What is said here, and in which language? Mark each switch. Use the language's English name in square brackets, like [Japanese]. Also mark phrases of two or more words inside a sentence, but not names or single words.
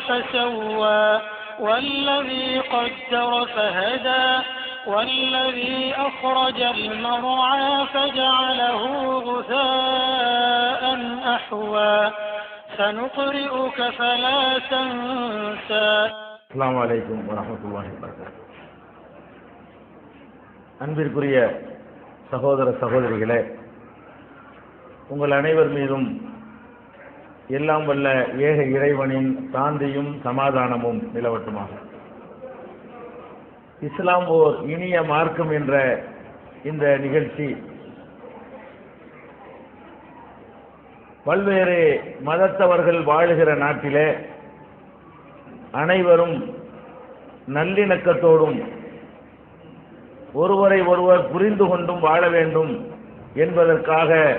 [Arabic] فسوى والذي قدر فهدى والذي أخرج المرعى فجعله غثاء أحوى سنقرئك فلا تنسى. السلام عليكم ورحمة الله وبركاته. [Tamil] அன்பிற்குரிய சகோதர சகோதரிகளே, உங்கள் அனைவர் மீதும் எல்லாம் வல்ல ஏக இறைவனின் சாந்தியும் சமாதானமும் நிலவட்டுமாக. இஸ்லாம் ஓர் இனிய மார்க்கம் என்ற இந்த நிகழ்ச்சி பல்வேறு மதத்தவர்கள் வாழுகிற நாட்டிலே அனைவரும் நல்லிணக்கத்தோடும் ஒருவரை ஒருவர் புரிந்து கொண்டும் வாழ வேண்டும் என்பதற்காக